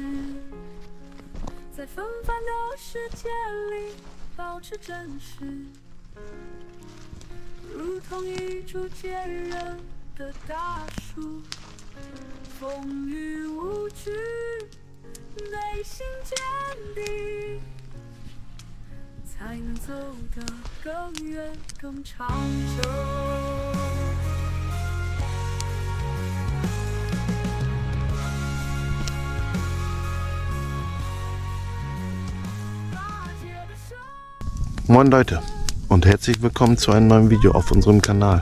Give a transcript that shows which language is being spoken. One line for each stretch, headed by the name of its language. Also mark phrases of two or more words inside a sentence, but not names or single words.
Chinese: 在纷繁的世界里保持真实，如同一株坚韧的大树，风雨无惧，内心坚定，才能走得更远更长久。
German: Moin Leute und herzlich willkommen zu einem neuen Video auf unserem Kanal.